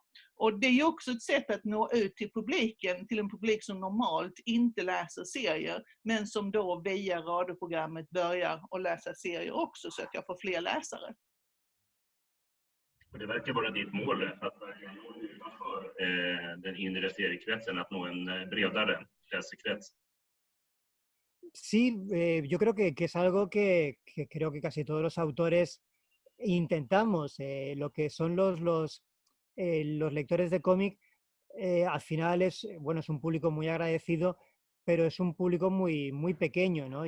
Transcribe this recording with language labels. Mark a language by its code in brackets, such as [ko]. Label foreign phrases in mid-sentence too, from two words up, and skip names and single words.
[sv] Och det är ju också ett sätt att nå ut till publiken, till en publik som normalt inte läser serier men som då via radioprogrammet börjar att läsa serier också så att jag får fler läsare. Och det verkar vara ditt mål att verkligen nå utanför den inre seriekretsen, att nå en bredare läsekrets. [es] Sí, yo creo que es algo que creo que casi todos los autores intentamos. Lo que son los lectores de cómic, al final bueno, es un público muy agradecido, pero es un público muy, muy pequeño, ¿no?